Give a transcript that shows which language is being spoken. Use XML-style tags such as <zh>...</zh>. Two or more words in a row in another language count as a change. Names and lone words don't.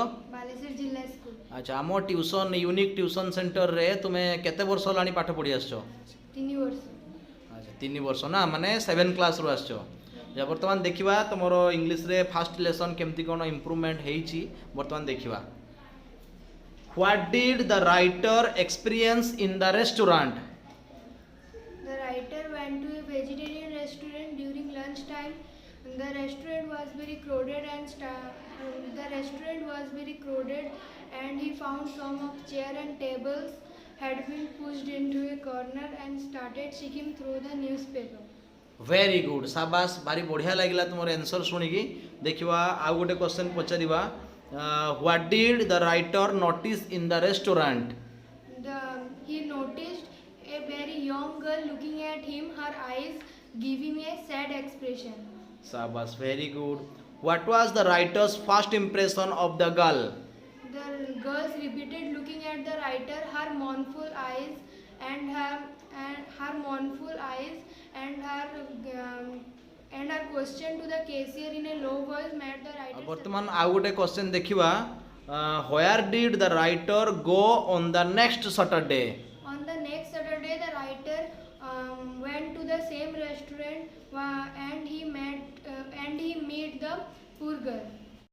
<or>ବାଲେଶ୍ୱର ଜିଲ୍ଲା ସ୍କୁଲ। ଆଚ୍ଛା ଆମ ଟ୍ୟୁସନ ୟୁନିକ ଟ୍ୟୁସନ ସେଣ୍ଟର ରେ ତୁମେ କେତେ ବର୍ଷ ଲାଗି ପାଠ ପଢ଼ି ଆସିଛ 3 ବର୍ଷ। ଆଚ୍ଛା 3 ବର୍ଷ ନା ମାନେ 7 କ୍ଲାସ ରୁ ଆସିଛ। ଯେ ବର୍ତ୍ତମାନ ଦେଖିବା ତମର ଇଂଲିଶ ରେ</or> <en>first lesson</en> <or>କେମିତି କଣ ଇମ୍ପ୍ରୁଭମେଣ୍ଟ ହେଇଛି ବର୍ତ୍ତମାନ ଦେଖିବା।</or> <en>What did the writer experience in the restaurant? The writer went to a vegetarian restaurant during lunch time. The restaurant was very crowded and he found some of chair and tables had been pushed into a corner and started skimming through the newspaper. very good</en> <or>ଶାବାଶ ଭାରି ବଢ଼ିଆ ଲାଗିଲା ତୁମ ଆନ୍ସର ଶୁଣିକି। ଦେଖିବା ଆଉ ଗୋଟେ କ୍ୱେଶ୍ଚନ ପଚାରିବା</or> <en>What did the writer notice in the restaurant? He noticed a very young girl looking at him, her eyes giving a sad expression. शाबाश very good। What was the writer's first impression of the girl? The girls repeated looking at the writer, her mournful eyes and her question to the cashier in a low voice made the writer.</en> <or>ବର୍ତ୍ତମାନ ଆଉ ଗୋଟେ କ୍ୱେଶ୍ଚନ ଦେଖିବା</or> <en>Where did the writer go on the next Saturday? On the next Saturday, the writer went to the same restaurant and he met the poor girl.</en>